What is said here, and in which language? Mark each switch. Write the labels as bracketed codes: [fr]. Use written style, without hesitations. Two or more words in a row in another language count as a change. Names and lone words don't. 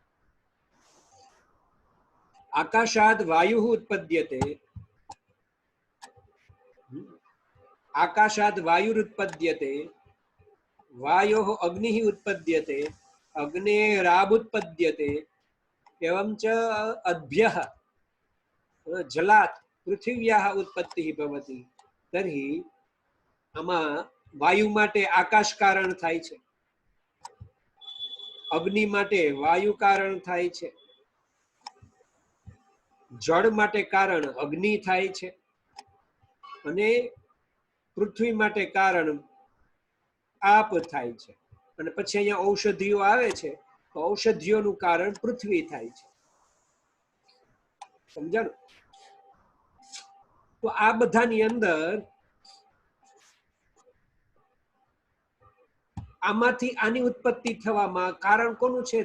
[sa] આકાશાદ વાયુ ઉત્પદ્યતે, આકાશાદ વાયુરુત્પદ્યતે, વાયોः અગ્નિः ઉત્પદ્યતે, અગ્નેરાબુત્પદ્યતે, एवंच अद्भ्यः जलात् पृथिव्याः उत्पत्तिः भवति. [gu] તર્હિ આમા વાયુ માટે આકાશ કારણ થાય છે, અગ્નિ માટે વાયુ કારણ થાય છે, જલ માટે કારણ અગ્નિ થાય છે, અને પૃથ્વી માટે કારણ આપ થાય છે. અને પછી અહીંયા ઔષધિઓ આવે છે તો ઔષધિઓનું કારણ પૃથ્વી થાય છે. સમજાણું? તો આ બધાની અંદર આમાંથી આની ઉત્પત્તિ થવામાં કારણ કોનું છે?